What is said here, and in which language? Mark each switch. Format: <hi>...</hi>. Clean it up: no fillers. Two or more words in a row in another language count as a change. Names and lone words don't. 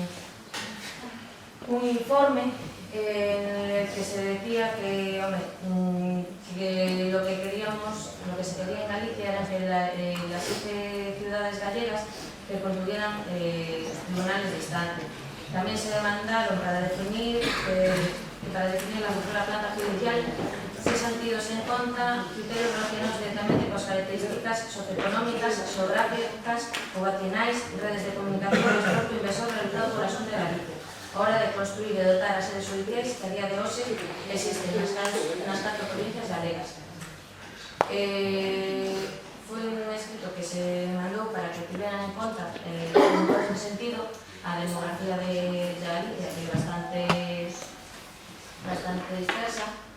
<es>un informe en el que se decía que, que lo que se quería en Galicia era que las 7 ciudades gallegas que construyeran tribunales de instancia. También se demandaron para definir la futura planta judicial se han tenido en cuenta criterios relacionados directamente con las características socioeconómicas, geográficas,</es> <gl>poblacionais, redes de comunicación e transporte inversor realizado</gl> <es>por la</es> <gl>Xunta de Galicia, a hora de construir e dotar as sedes judiciais que a día de hoxe existen nas 4 provincias galegas. Foi un escrito que se mandou para que tiveran en conta en todo ese sentido a demografía de Galicia, que é bastante dispersa.</gl>